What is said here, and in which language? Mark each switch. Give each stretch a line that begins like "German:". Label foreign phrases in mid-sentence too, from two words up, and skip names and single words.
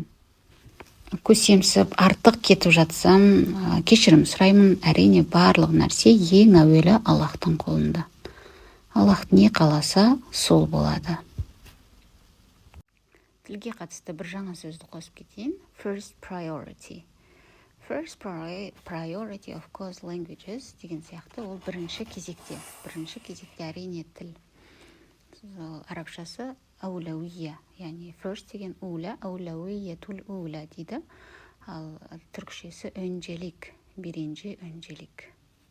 Kazakh: Көсемсіп, артық кетіп жатсам, кешірім сұраймын. Әрине барлық нәрсе ең әуелі Аллахтың қолында. Аллах не қаласа, сол болады. Тілге қатысты бір жаңа сөзді қосып кетейін.
English: First priority. First priority of course languages
Kazakh: деген сияқты, ол бірінші кезекте әрине тіл. Арабшасы әуләуия, яғни first деген уля,
Arabic: الأولوية الأولى
Kazakh: дейді. Ал түркшесі өнжелік, бірінші өнжелік.